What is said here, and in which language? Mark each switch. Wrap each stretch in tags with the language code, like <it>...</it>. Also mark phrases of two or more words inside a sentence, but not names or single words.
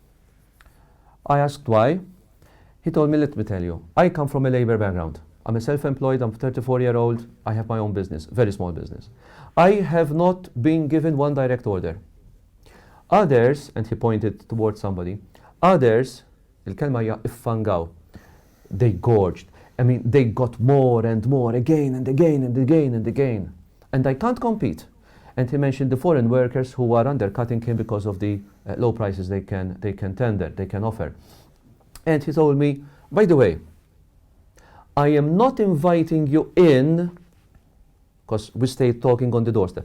<en>I asked why. He told me, let me tell you, I come from a Labour background. I'm a self-employed, I'm 34-year-old, I have my own business, very small business. I have not been given one direct order. Others, and he pointed towards somebody, others,</en> <mt>il-kelma hija iffangaw,</mt> <en>they gorged. I mean, they got more and more, again and again and again and again. And I can't compete. And he mentioned the foreign workers who are undercutting him because of the low prices they can tender, they can offer. And he told me, by the way, I am not inviting you in, because we stayed talking on the doorstep.</en>